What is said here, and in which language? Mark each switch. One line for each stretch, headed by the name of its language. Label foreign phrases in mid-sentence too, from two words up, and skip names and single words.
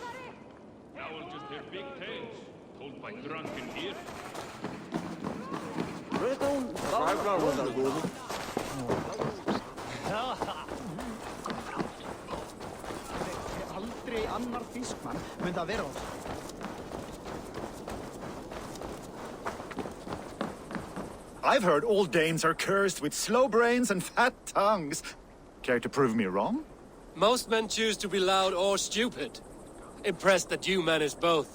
English: Now we'll just hear big tales, told by drunken ears.
Icelandic: Aldrei annar fiskmann mun það vera.
English: I've heard all Danes are cursed with slow brains and fat tongues. Care to prove me wrong? Most men choose to be loud or stupid. Impressed that you manage both.